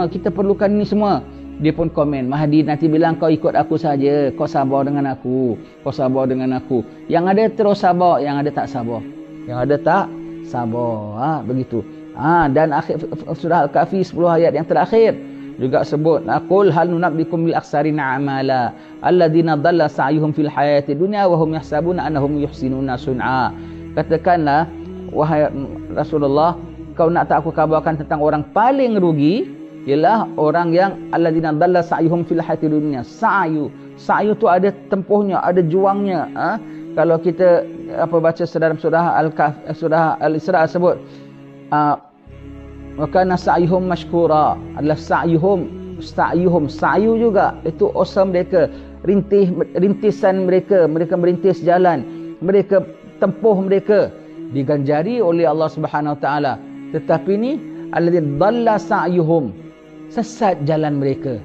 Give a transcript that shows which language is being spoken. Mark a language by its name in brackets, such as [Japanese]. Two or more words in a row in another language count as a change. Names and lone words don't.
[Malay] Kita perlukan ini semua. Dia pun komen, Mahdi nanti bilang kau ikut aku saja, kau sabar dengan aku, kau sabar dengan aku. Yang ada terus sabar, yang ada tak sabar. Yang ada tak sabar. Begitu. Dan akhir surah Al-Kahfi 10 ayat yang terakhir juga sebut, [Arabic] قل هل ننبئكم بالأخسرين أعمالا الذين ضل سعيهم في الحياة الدنيا وهم يحسبون أنهم يحسنون صنعا. [Malay] Katakanlah wahai Rasulullah, kau nak tak aku kabarkan tentang orang paling rugi? Ialah orang yang [Arabic] الذين ضل سعيهم في الحياة الدنيا. [Malay] Sa'yu tu ada tempuhnya, ada juangnya. Kalau kita baca dalam surah Al-Kahfi, surah Al-Isra sebut [Arabic] وكان سعيهم مشكورا, [Malay] adalah [Arabic] سعيهم سعي [Malay] juga itu usaha mereka, rintisan mereka merintis jalan, mereka tempuh mereka diganjari oleh Allah [Arabic] سبحانه وتعالى. [Malay] Tetapi ni [Arabic] الذين ضل سعيهم, [Malay] sesat jalan mereka.